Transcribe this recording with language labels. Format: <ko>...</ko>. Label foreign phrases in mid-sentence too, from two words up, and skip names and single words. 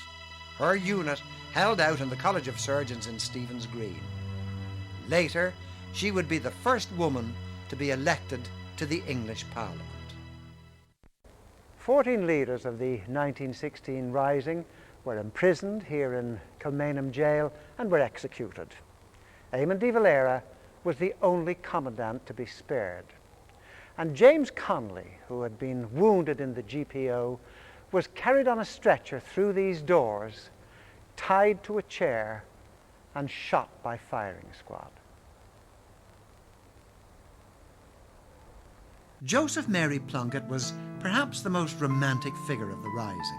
<en>Her unit held out in the College of Surgeons in Stephen's Green. Later, she would be the first woman to be elected to the English Parliament. 14 leaders of the 1916 Rising were imprisoned here in Kilmainham Jail and were executed. Eamon de Valera was the only commandant to be spared. And James Connolly, who had been wounded in the GPO, was carried on a stretcher through these doors, tied to a chair and shot by firing squad. Joseph Mary Plunkett was perhaps the most romantic figure of the Rising.</en>